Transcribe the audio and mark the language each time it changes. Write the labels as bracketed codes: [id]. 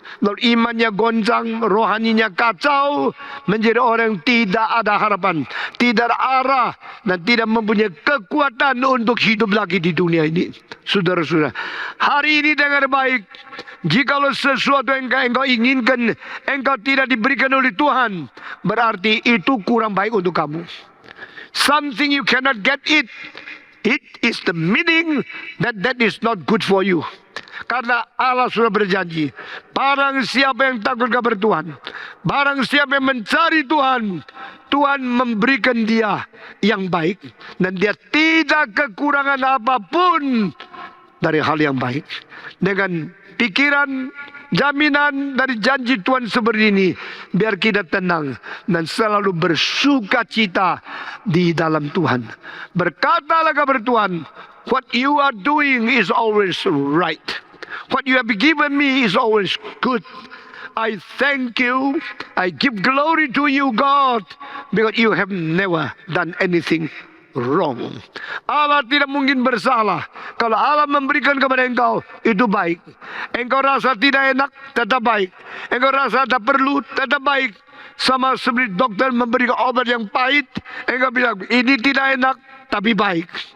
[id] Lalu imannya goncang, rohaninya kacau, menjadi orang yang tidak ada harapan, tidak ada arah, dan tidak mempunyai kekuatan untuk hidup lagi di dunia ini. Saudara-saudara, hari ini dengar baik. Jikalau sesuatu yang engkau inginkan, engkau tidak diberikan oleh Tuhan, berarti itu kurang baik untuk kamu. [en] Something you cannot get it. It is the meaning that is not good for you. [id] Karena Allah sudah berjanji, barang siapa yang takut kepada Tuhan, barang siapa yang mencari Tuhan, Tuhan memberikan dia yang baik, dan dia tidak kekurangan apapun dari hal yang baik. Dengan pikiran, jaminan dari janji Tuhan seperti ini, biar kita tenang dan selalu bersuka cita di dalam Tuhan. Berkatalah kepada Tuhan, [en] what you are doing is always right. What you have given me is always good. I thank you. I give glory to you, God, because you have never done anything wrong. [id] Allah tidak mungkin bersalah. Kalau Allah memberikan kepada engkau, itu baik. Engkau rasa tidak enak, tetap baik. Engkau rasa tak perlu, tetap baik. Sama seperti dokter memberikan obat yang pahit, engkau bilang ini tidak enak, tapi baik.